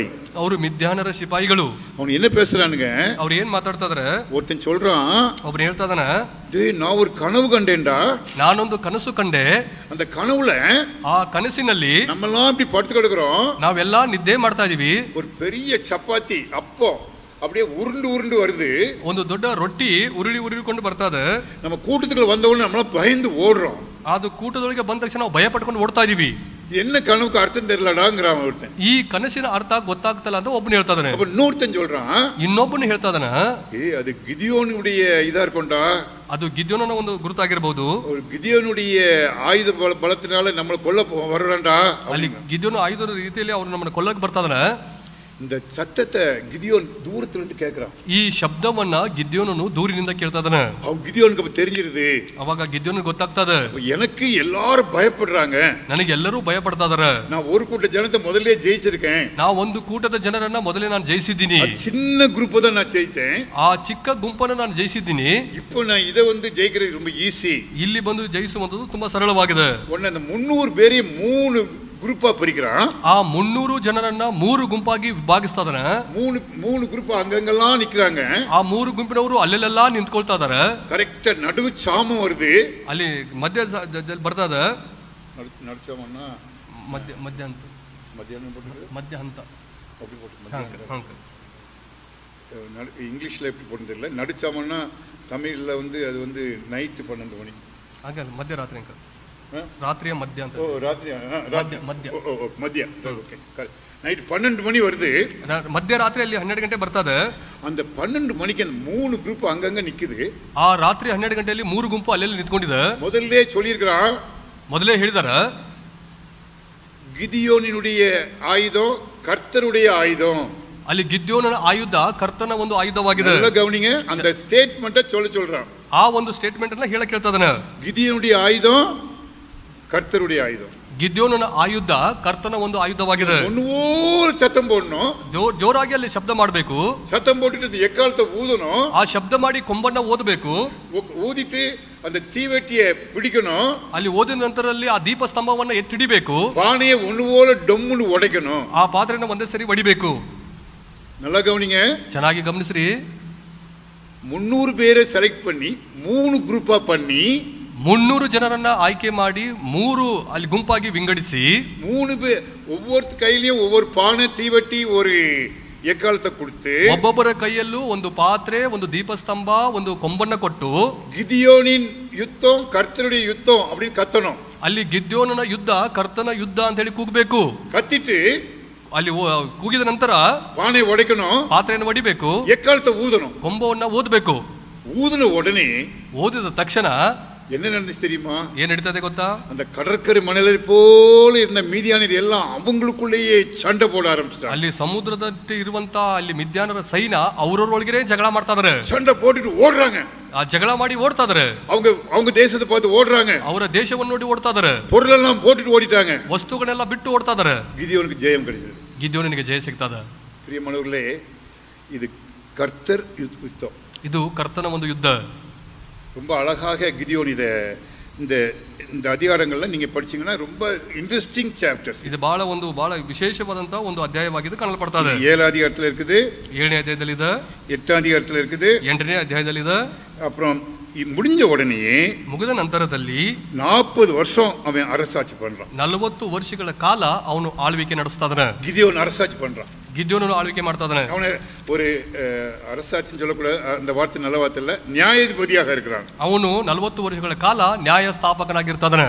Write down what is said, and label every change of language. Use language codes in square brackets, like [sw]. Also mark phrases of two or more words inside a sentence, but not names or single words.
[kn] ಅವರು ಮಿದ್ಯಾನರ ಸಿಪಾಯಿಗಳು. [ta] அவன் என்ன பேசுறானுங்க? [kn] ಅವ್ರು ಏನ್ ಮಾತಾಡ್ತಾ ಇದಾರೆ? [ta] ஒருத்தன் சொல்றான், [kn] ಒಬ್ರು ಹೇಳ್ತಾ ಇದಾನೆ, [ta] டேய் நான் ஒரு கனவு கண்டேன்டா. [kn] ನಾನೊಂದು ಕನಸು ಕಂಡೆ. [ta] அந்த கனவுல [kn] ಆ ಕನಸಿನಲ್ಲಿ [ta] நம்மெல்லாம் இப்படி படுத்து கிடக்குறோம், [kn] ನಾವೆಲ್ಲಾ ನಿದ್ದೆ ಮಾಡ್ತಾ ಇದೀವಿ. [ta] ஒரு பெரிய சப்பாத்தி அப்போ அப்படியே உருண்டு வருது, [kn] ಒಂದು ದೊಡ್ಡ ರೊಟ್ಟಿ ಉರುಳಿಕೊಂಡು ಬರ್ತಾ ಇದೆ. [ta] நம்ம கூட்டத்துக்குள்ள வந்தவொடனே நம்மளாம் பயந்து ஓடுறோம். [kn] ಅದು ಕೂಟದೊಳಗೆ ಬಂದ ತಕ್ಷಣ ನಾವು ಭಯ ಪಟ್ಕೊಂಡು ಓಡ್ತಾ ಇದೀವಿ. [ta] என்ன கனவுக்கு அர்த்தம் தெரியலடாங்கிறான் ஒருத்தன். [kn] ಈ ಕನಸಿನ ಅರ್ಥ ಗೊತ್ತಾಗ್ತಲ್ಲ ಅಂತ ಒಬ್ಬನು ಹೇಳ್ತಾ ಇದಾನೆ. [ta] அப்ப இன்னொருத்தன் சொல்றான், [kn] ಇನ್ನೊಬ್ಬನು ಹೇಳ್ತಾ ಇದಾನೆ, [ta] அது கிதியோனுடைய இதா இருக்கும்டா, [kn] ಅದು ಗಿದ್ಯೋನನ ಒಂದು ಗುರುತಾಗಿರಬಹುದು. [ta] ஒரு கிதியோனுடைய ஆயுத பலத்தினால நம்மளை கொல்ல வர்றான்டா. [kn] ಅಲ್ಲಿ ಗಿದ್ಯೋನು ಆಯುಧದ ರೀತಿಯಲ್ಲಿ ಅವ್ರು ನಮ್ಮನ್ನ ಕೊಲ್ಲಕ್ಕೆ ಬರ್ತಾ ಇದಾನೆ. [ta] இந்த சத்தத்தை கிதியோன் தூரத்துல இருந்து கேட்கிறான். [kn] ಈ ಶಬ್ದವನ್ನ ಗಿದ್ಯೋನನು ದೂರಿನಿಂದ ಕೇಳ್ತಾ ಇದಾನೆ. [ta] அவன் கிதியோனுக்கு தெரிஞ்சிருது. [kn] ಅವಾಗ ಗಿದ್ಯೋನಿಗೆ ಗೊತ್ತಾಗ್ತದೆ, [ta] எனக்கு எல்லாரும் பயப்படுறாங்க, [kn] ನನಗೆ ಎಲ್ಲರೂ ಭಯ ಪಡ್ತಾ ಇದಾರೆ. [ta] நான் ஒரு கூட்ட ஜனத்தை முதல்ல ஜெயிச்சிருக்கேன், [kn] ನಾ ಒಂದು ಕೂಟದ ಜನರನ್ನ ಮೊದಲೇ ನಾನು ಜಯಿಸಿದ್ದೀನಿ, [ta] சின்ன குரூப் தான் நான் ஜெயிச்சேன், [kn] ಆ ಚಿಕ್ಕ ಗುಂಪನ್ನು ನಾನು ಜಯಿಸಿದ್ದೀನಿ. [ta] இப்போ நான் இதை ஜெயிக்கிறது ரொம்ப ஈஸி. [kn] ಇಲ್ಲಿ ಬಂದು ಜಯಿಸುವಂತದ್ದು ತುಂಬಾ ಸರಳವಾಗಿದೆ. [ta] உடனே அந்த 300 பேரையும் 3 குரூப்பா பிரிக்கிறான். [kn] ಆ 300 ಜನರನ್ನ 3 ಗುಂಪಾಗಿ ವಿಭಾಗಿಸ್ತಾ ಇದಾನೆ. [ta] 3 குரூப் அங்கங்கெல்லாம் நிக்கிறாங்க. [kn] ಆ 3 ಗುಂಪಿನವರು ಅಲ್ಲೆಲ್ಲ ನಿಂತ್ಕೊಳ್ತಾ ಇದಾರೆ. [ta] கரெக்டா நடுவு சாமம் வருது, [kn] ಅಲ್ಲಿ ಮಧ್ಯ ಬರ್ತಾ ಇದೆ. [ta] நடுச்சாமன்னா [kn] ಮಧ್ಯ ಅಂತ [ta] மத்தியானம் போட்டு [kn] ಮಧ್ಯ ಹಂತ [ta] அப்படி போட்டு இங்கிலீஷ்ல எப்படி போட்டு தெரியல. நடுச்சாமன்னா தமிழ்ல அது நைட்டு 12 மணி, [kn] ಹಾಗಲ್ಲ ಮಧ್ಯರಾತ್ರಿ ಅಂಕ, ರಾತ್ರಿಯ ಮಧ್ಯ ಅಂತ. [ta] மத்திய ஓகே, நைட் 12 மணி வருது. [kn] ಮಧ್ಯರಾತ್ರಿಯಲ್ಲಿ 12 ಗಂಟೆ ಬರ್ತದೆ. [ta] அந்த 12 மணிக்கு அந்த 3 குரூப் அங்கங்க நிக்குது. [kn] ಆ ರಾತ್ರಿ 12 ಗಂಟೆಯಲ್ಲಿ 3 ಗುಂಪು ಅಲ್ಲೆಲ್ಲಿ ನಿಂತ್ಕೊಂಡಿದೆ. [ta] முதல்ல சொல்லியிருக்கிறான், [kn] ಮೊದಲೇ ಹೇಳಿದಾರೆ, [ta] கிதியோனினுடைய ஆயுதம் கர்த்தருடைய ஆயுதம். [kn] ಅಲ್ಲಿ ಗಿದ್ಯೋನನ ಆಯುಧ ಕರ್ತನ ಒಂದು ಆಯುಧವಾಗಿದೆ. [ta] நல்லா கவனிங்க, அந்த ஸ்டேட்மெண்ட்டை சொல்றான். [kn] ಆ ಒಂದು ಸ್ಟೇಟ್ಮೆಂಟ್ ಅನ್ನ ಹೇಳಕ್ ಹೇಳ್ತಾ ಇದಾನೆ. [ta] கிதியோனுடைய ஆயுதம் கர்த்தருடைய ஆயுதம். [kn] ಗಿದ್ಯೋನನ ಆಯುಧ ಕರ್ತನ ಒಂದು ಆಯುಧವಾಗಿದೆ. [ta] ஒன்னூறு சத்தம் போடணும், [kn] ಜೋರಾಗಿ ಅಲ್ಲಿ ಶಬ್ದ ಮಾಡಬೇಕು. [ta] சத்தம் போட்டுட்டு எக்காலத்தை ஊதணும், [kn] ಆ ಶಬ್ದ ಮಾಡಿ ಕೊಂಬನ್ನ ಓದಬೇಕು. [ta] ஊதிட்டு அந்த தீவெட்டியை பிடிக்கணும், [kn] ಅಲ್ಲಿ ಓದಿದ ನಂತರದಲ್ಲಿ ಆ ದೀಪ ಸ್ತಂಭವನ್ನ ಎತ್ತಿಡಿಬೇಕು. [ta] பானையை ஒண்ணு போல டொம்முன்னு உடைக்கணும், [kn] ಆ ಪಾತ್ರೆನ ಒಂದೇ ಸರಿ ಹೊಡಿಬೇಕು. [ta] நல்லா கவனிங்க, [kn] ಚೆನ್ನಾಗಿ ಗಮನಿಸ್ರಿ. [ta] 300 பேரை செலக்ட் பண்ணி 3 குரூப்பா பண்ணி [kn] 300 ಜನರನ್ನ ಆಯ್ಕೆ ಮಾಡಿ 3 ಅಲ್ಲಿ ಗುಂಪಾಗಿ ವಿಂಗಡಿಸಿ [ta] 3 பேர் ஒவ்வொரு கையிலயும் ஒவ்வொரு பானை தீவெட்டி ஒரு எக்காலத்தை கொடுத்து [kn] ಒಬ್ಬೊಬ್ಬರ ಕೈಯಲ್ಲೂ ಒಂದು ಪಾತ್ರೆ, ಒಂದು ದೀಪಸ್ತಂಭ, ಒಂದು ಕೊಂಬನ್ನ ಕೊಟ್ಟು [ta] கிதியோனின் யுத்தம் கர்த்தருடைய யுத்தம் அப்படின்னு கத்தணும். [kn] ಅಲ್ಲಿ ಗಿದ್ಯೋನನ ಯುದ್ಧ ಕರ್ತನ ಯುದ್ಧ ಅಂತ ಹೇಳಿ ಕೂಗಬೇಕು. [ta] கத்திட்டு [kn] ಅಲ್ಲಿ ಕೂಗಿದ ನಂತರ [ta] பானை உடைக்கணும், [kn] ಪಾತ್ರೆಯನ್ನು ಹೊಡಿಬೇಕು, [ta] எக்காலத்தை ஊதணும், [kn] ಕೊಂಬವನ್ನ ಓದಬೇಕು. [ta] ஊதின உடனே [kn] ಓದಿದ ತಕ್ಷಣ [ta] என்ன நடந்துச்சு தெரியுமா? [kn] ಏನ್ ನಡೀತದೆ ಗೊತ್ತಾ? [ta] அந்த கடற்கரை மணலை போல இருந்த மீதியானியர் எல்லாம் அவங்களுக்குள்ளேயே சண்டை போட ஆரம்பிச்சிட்டாங்க. [kn] ಅಲ್ಲಿ ಸಮುದ್ರದಲ್ಲಿ ಇರುವಂತ ಅಲ್ಲಿ ಮಿದ್ಯಾನರ ಸೈನ್ಯ ಅವ್ರವ್ರೊಳಗೆ ಜಗಳ ಮಾಡ್ತಾ ಇದಾರೆ. [ta] சண்டை போட்டுட்டு ಓಡ್றாங்க. [kn] ಆ ಜಗಳ ಮಾಡಿ ಓಡ್ತಾ ಇದಾರೆ. [ta] அவங்க தேசத்தை பார்த்து ಓಡ್றாங்க. [kn] ಅವರ ದೇಶವನ್ನು ನೋಡಿ ಓಡ್ತಾ ಇದಾರೆ. [ta] பொருளெல்லாம் போட்டுட்டு ಓடிட்டாங்க. [kn] ವಸ್ತುಗಳನ್ನೆಲ್ಲ ಬಿಟ್ಟು ಓಡ್ತಾ ಇದಾರೆ. [ta] ಗಿದಿಯೋನಿಗೆ ಜயம் கிடைச்சது. [kn] ಗಿದ್ಯೋನಿಗೆ ಜಯ ಸಿಗ್ತದ. [ta] பிரியமானவர்களே, இது கர்த்தர் யுத்தம். [kn] ಇದು ಕರ್ತನ ಒಂದು ಯುದ್ಧ. [ta] ரொம்ப அழகாக கிதியோன் இந்த அதிகாரங்கள்ல நீங்க படிச்சீங்கன்னா ரொம்ப [en] interesting chapters. [kn] ಇದು ಬಹಳ ವಿಶೇಷವಾದಂತ ಒಂದು ಅಧ್ಯಾಯವಾಗಿದೆ ಕಾಣಲ್ಪಡ್ತಾ ಇದೆ. [ta] 7 அதிகாரத்துல இருக்குது, [kn] 7ನೇ ಅಧ್ಯಾಯದಲ್ಲಿ ಇದೆ, [ta] 8 அதிகாரத்துல இருக்குது, [kn] 8ನೇ ಅಧ್ಯಾಯದಲ್ಲಿ ಇದೆ. [ta] அப்புறம் முடிஞ்ச உடனே [kn] ಮುಗಿದ ನಂತರದಲ್ಲಿ [ta] 40 வருஷம் அவன் அரசாட்சி பண்றான். [kn] 40 ವರ್ಷಗಳ ಕಾಲ ಅವನು ಆಳ್ವಿಕೆ ನಡೆಸ್ತಾ ಇದ್ದಾನೆ. [ta] கிதியோன் அரசாட்சி பண்றான். [kn] ಗಿದ್ಯೋನನು ಆಳ್ವಿಕೆ ಮಾಡ್ತಾ ಇದ್ದಾನೆ. [ta] அவனை ஒரு அரசாட்சின்னு சொல்லக்கூடாது, அந்த வார்த்தை நல்ல வார்த்தை இல்ல, நியாயாதிபதியாக இருக்கிறான். [kn] ಅವನು 40 ವರ್ಷಗಳ ಕಾಲ ನ್ಯಾಯ ಸ್ಥಾಪಕನಾಗಿರ್ತಾನೆ.